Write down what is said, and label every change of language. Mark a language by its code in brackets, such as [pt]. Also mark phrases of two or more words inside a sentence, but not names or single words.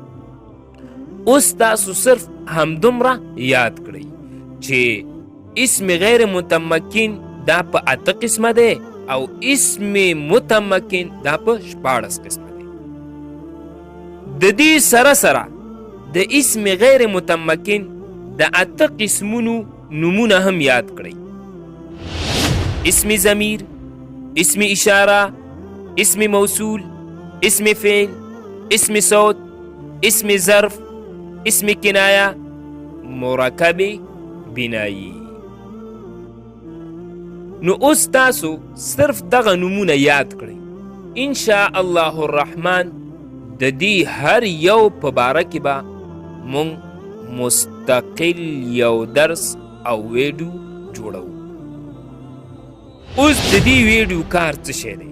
[ps] اوس تاسو صرف همدومره یاد کړئ چې [ar] اسم غیر متمکن [ps] دا په اته قسمه دی او [ar] اسم متمکن [ps] دا په 14 قسمه. د دې سره سره د [ar] اسم غیر متمکن [ps] د اته قسمونو نمونه هم یاد کړئ. [ar] اسم ضمیر، اسم اشاره، اسم موصول، اسم فعل، اسم صوت، اسم ظرف، اسم کنایه، مرکب بنایی. [ps] نو اوس تاسو صرف دغه نومونه یاد کړئ. [ar] ان شاء الله الرحمن [ps] د دې هر یو په باره کې به مونږ مستقل یو درس او ویډیو جوړو. اوس د دې ویډیو کار څه شی دی؟